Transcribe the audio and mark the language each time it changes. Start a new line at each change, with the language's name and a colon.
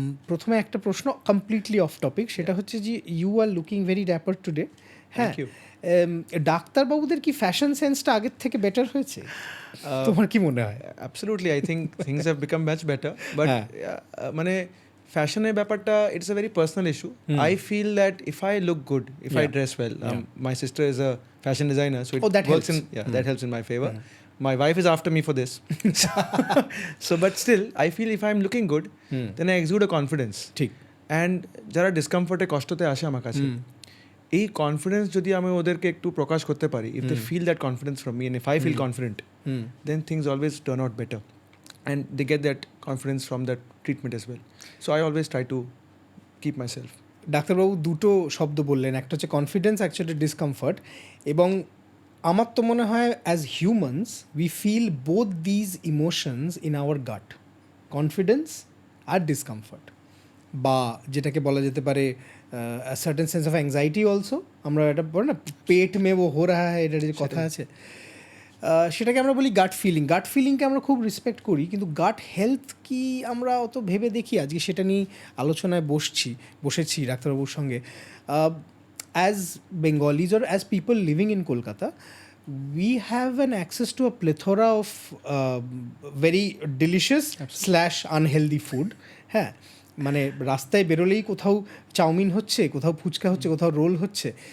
Bangla: প্রথমে একটা প্রশ্ন
English: completely off topic,
Bangla: সেটা হচ্ছে যে
English: You are looking very dapper today.
Bangla: হ্যাঁ, ডাক্তারবাবুদের কি ফ্যাশন সেন্সটা আগের থেকে বেটার হয়েছে? তোমার কি মনে হয়?
English: Absolutely, I think things have become much better. But
Bangla: মানে ফ্যাশনের ব্যাপারটা
English: It's a very personal issue. I feel that if I look good, if I dress well, my sister is a fashion designer, so that works that helps in my favor. My wife is after me for this. So but still I feel if I'm looking good, then I exude a confidence.
Bangla: ঠিক।
English: And
Bangla: যারা ডিসকমফর্টে কষ্টতে আসে আমার কাছে, এই confidence যদি আমি ওদেরকে একটু প্রকাশ করতে পারি,
English: If they feel that confidence from me, and if I feel confident, then things always turn out better, and they get that confidence from that treatment as well. So I always try to keep myself.
Bangla: ডাক্তারবাবু দুটো শব্দ বললেন, একটা হচ্ছে confidence, actually discomfort. এবং আমার তো মনে হয়
English: as humans we feel both these emotions in our gut,
Bangla: confidence আর discomfort, বা যেটাকে বলা যেতে পারে
English: Certain sense of anxiety also.
Bangla: আমরা এটা বলি না
Hindi: পেট মে ও হো রাহা হ্যায়,
Bangla: এটার যে কথা আছে সেটাকে আমরা বলি গাট ফিলিং। গাট ফিলিংকে আমরা খুব রেসপেক্ট করি, কিন্তু গাট হেলথ কি আমরা অত ভেবে দেখি? আজকে সেটা নিয়ে আলোচনায় বসেছি ডাক্তারবাবুর সঙ্গে।
English: As Bengalis or as people living in Kolkata, we have an access to a plethora of very delicious / unhealthy food.
Bangla: হ্যাঁ, মানে রাস্তায় বেরোলেই কোথাও চাউমিন হচ্ছে, কোথাও ফুচকা হচ্ছে, কোথাও রোল হচ্ছে।